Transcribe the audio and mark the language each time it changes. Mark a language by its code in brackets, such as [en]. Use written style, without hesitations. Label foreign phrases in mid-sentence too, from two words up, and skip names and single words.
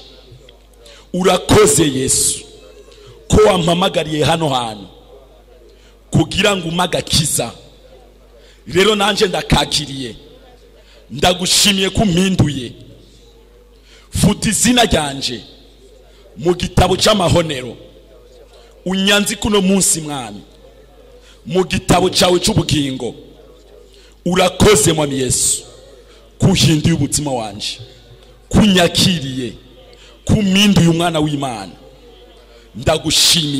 [rn] Urakoze Yesu ko wampamagariye hano hantu kugira ngo umagakiza. Rero nanje ndakakiriye, ndagushimiye ko umpinduye. Futa izina ryanje mu gitabo cy'amahonero, unyanzi kuno munsi mwami mu gitabo cyawe cy'ubugingo. Urakoze mwami Yesu kuhinduye umutima wanje, kunyakiriye, kumpinduye umwana w'Imana.